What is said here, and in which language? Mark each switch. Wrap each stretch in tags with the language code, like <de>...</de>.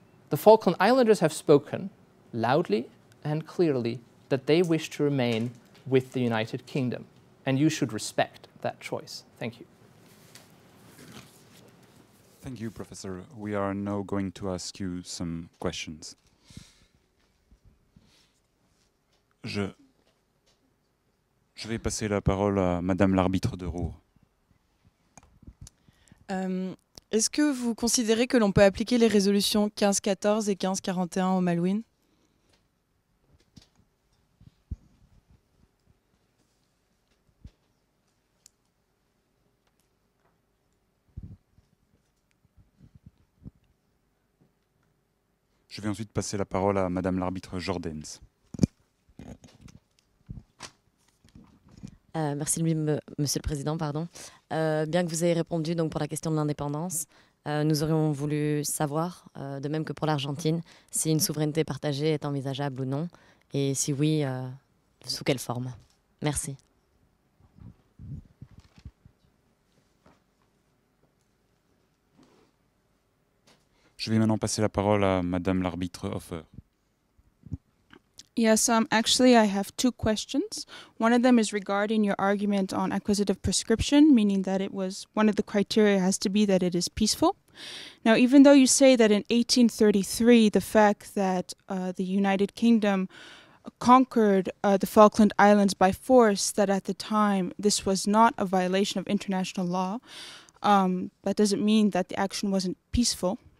<en>The Falkland Islanders have spoken loudly and clearly that they wish to remain with the United Kingdom, and you should respect that choice. Thank you. Thank you, Professor. We are now going to ask you some questions.</en> <fr>Je vais passer la parole à Madame l'arbitre de Roure. Est-ce que vous considérez que l'on peut appliquer les résolutions 1514 et 1541 au Malouines ? Je vais ensuite passer la parole à Madame l'arbitre Jordens. Merci, Monsieur le Président. Pardon. Bien que vous ayez répondu donc, pour la question de l'indépendance, nous aurions voulu savoir, de même que pour l'Argentine, si une souveraineté partagée est envisageable ou non, et si oui, sous quelle forme. Merci. Je vais maintenant passer la parole à Madame l'arbitre Hofer.</fr> <en>Yes, actually I have two questions. One of them is regarding your argument on acquisitive prescription, meaning that it was one of the criteria has to be that it is peaceful. Now, even though you say that in 1833, the fact that the United Kingdom conquered the Falkland Islands by force, that at the time this was not a violation of international law, that doesn't mean that the action wasn't peaceful.</en>